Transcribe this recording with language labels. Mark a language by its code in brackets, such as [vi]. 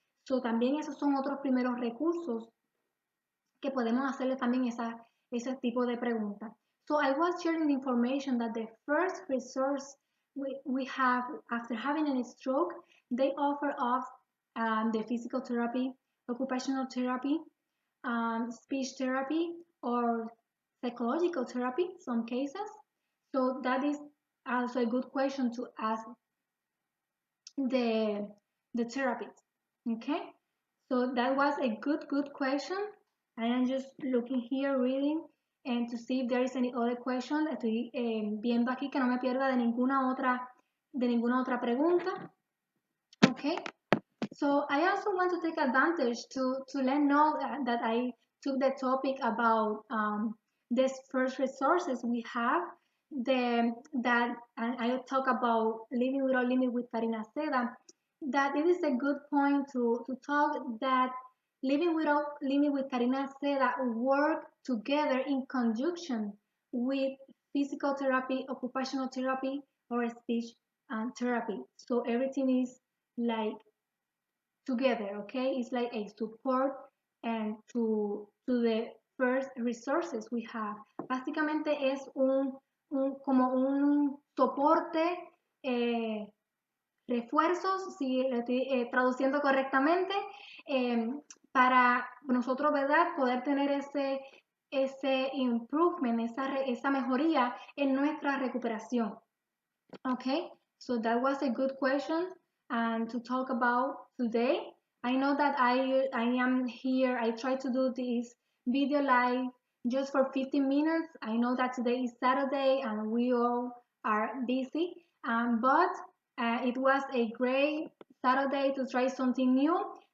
[es] So, también esos son otros primeros recursos que podemos hacerle también ese tipo de preguntas. [en] So I was sharing the information that the first resource we have after having a stroke, they offer us the physical therapy, occupational therapy, speech therapy, or psychological therapy, some cases. So that is also a good question to ask the therapist. Okay, so that was a good question. I am just looking here, reading, and to see if there is any other question. [es] Estoy viendo aquí que no me pierda de ninguna otra pregunta. [en] Okay, so I also want to take advantage to let know that I took the topic about these first resources we have. That and I talk about living without limit with Karina Seda. That it is a good point to talk that living without limit with Karina Seda work together in conjunction with physical therapy, occupational therapy, or speech therapy. So everything is like together, okay? It's like a support and to the first resources we have. [es] Básicamente es como un soporte, refuerzos, si lo estoy traduciendo correctamente, para nosotros, ¿verdad?, poder tener ese improvement, esa mejoría en nuestra recuperación. [en] Okay, so that was a good question and to talk about today. I know that I am here. I try to do this video live just for 15 minutes. I know that today is Saturday and we all are busy, but it was a great Saturday to try something new.